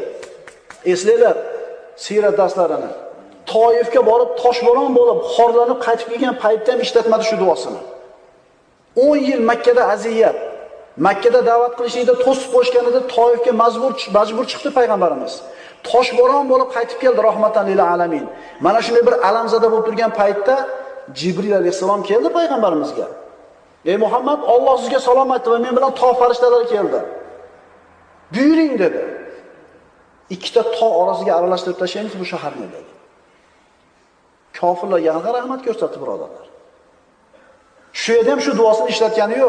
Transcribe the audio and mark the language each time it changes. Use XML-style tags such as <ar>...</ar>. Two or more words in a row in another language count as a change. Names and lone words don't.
<uz>Eslanglar sirat darslarini. Toifga borib toshbo'ron bo'lib, xorlanib qaytib kelgan paytda ham ishlatmadi shu duosini. 10 yil Makkada aziyat, Makkada da'vat qilishida to'sib qo'yganida Toifga majbur chiqdi payg'ambarimiz. Toshbo'ron bo'lib qaytib keldi</uz> <ar>رحمة للعالمين.</ar> <uz>Mana shunday bir alamzada bo'lib turgan paytda Jibril alayhisalom keldi payg'ambarimizga. Ey Muhammad, Alloh sizga salom aytdi va men bilan tog' farishtalari keldi. Buyuring dedi. Ikkita tog' orasiga aralashtirib tashlaymiz bu shaharni dedi. Kofirlarga qanaqa rahmat ko'rsatdi birodarlar. Shu yerda ham shu duosini ishlatgani yo'q.</uz>